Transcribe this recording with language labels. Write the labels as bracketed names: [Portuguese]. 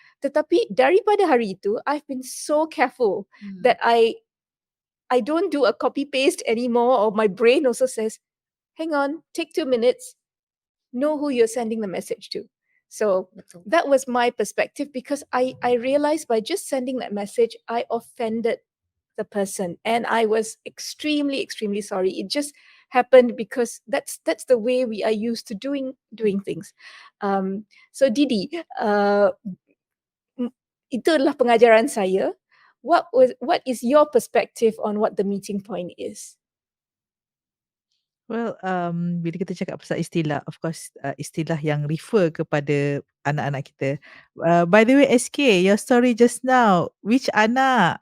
[Malay] Tetapi daripada hari itu, [English] I've been so careful that I don't do a copy paste anymore, or my brain also says, hang on, take 2 minutes, know who you're sending the message to. So [Malay] Betul. [English] that was my perspective, because I realized by just sending that message, I offended the person, and I was extremely, extremely sorry. It just happened because that's the way we are used to doing things. [Malay] So Didi, itu adalah pengajaran saya. [English] What is your perspective on what the meeting point is? [Malay] Well, bila kita cakap pasal istilah, [English] of course, [Malay] istilah yang refer kepada anak-anak kita. [English] By the way, SK, your story just now, which anak?